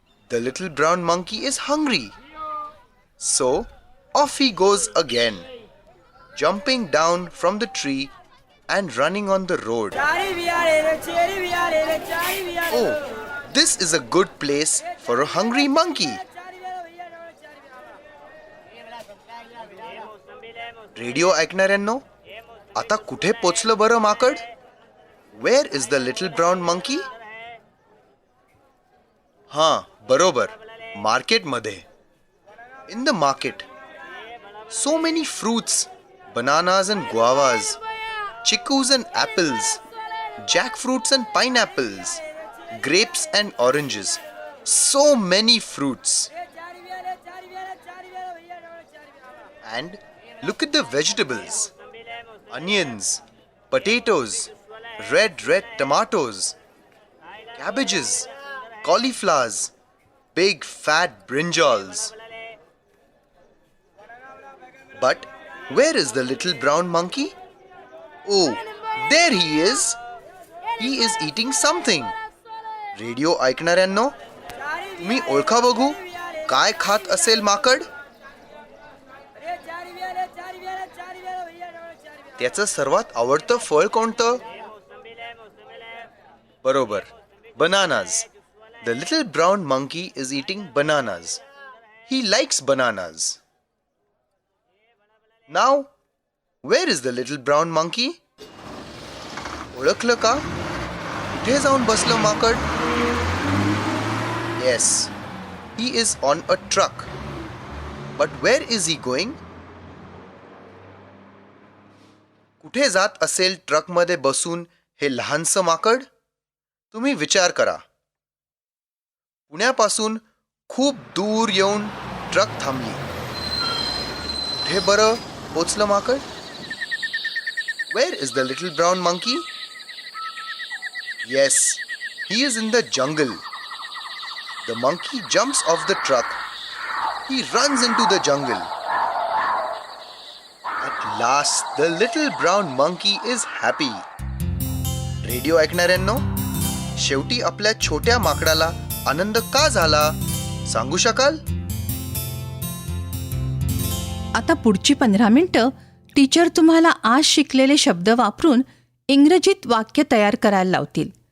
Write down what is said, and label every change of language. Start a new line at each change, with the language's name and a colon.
English: The little brown monkey is hungry. So off he goes again, jumping down from the tree and running on the road. Oh, this is a good place for a hungry monkey.
Marathi: Radio ऐकणाऱ्यांनो, आता कुठे पोचलं बरं माकड?
English: Where is the little brown monkey?
Marathi: हां, बरोबर, मार्केटमध्ये.
English: In the market, so many fruits, bananas and guavas, chickus and apples, jackfruits and pineapples, grapes and oranges. So many fruits. And look at the vegetables. Onions, potatoes, red tomatoes, cabbages, cauliflowers, big fat brinjals. But where is the little brown monkey? Oh, there he is. He is eating something.
Marathi: Radio ऐकणाऱ्यांनो, तुम्ही ओळखा बघू काय खात असेल माकड? त्याचं सर्वात आवडतं फळ कोणतं? बरोबर, bananas.
English: The little brown monkey is eating bananas. He likes bananas. Now, where is the little brown monkey?
Marathi: ओळखलं का? कुठे जाऊन बसलं माकड?
English: Yes, he is on a truck. But where is he going?
Marathi: कुठे जात असेल ट्रकमध्ये बसून हे लहानसं माकड? तुम्ही विचार करा. पुण्यापासून खूप दूर येऊन ट्रक थांबली. कुठे बरं पोचलं माकड?
English: Where is the little brown monkey? Yes, he is in the jungle. The monkey jumps off the truck. He runs into the jungle. At last, the little brown monkey is happy.
Marathi: Radio ऐकणाऱ्यांनो, शेवटी आपल्या छोट्या माकडाला आनंद का झाला सांगू शकाल? आता पुढची 15 मिनिटं टीचर तुम्हाला आज शिकलेले शब्द वापरून इंग्रजीत वाक्य तयार करायला लावतील.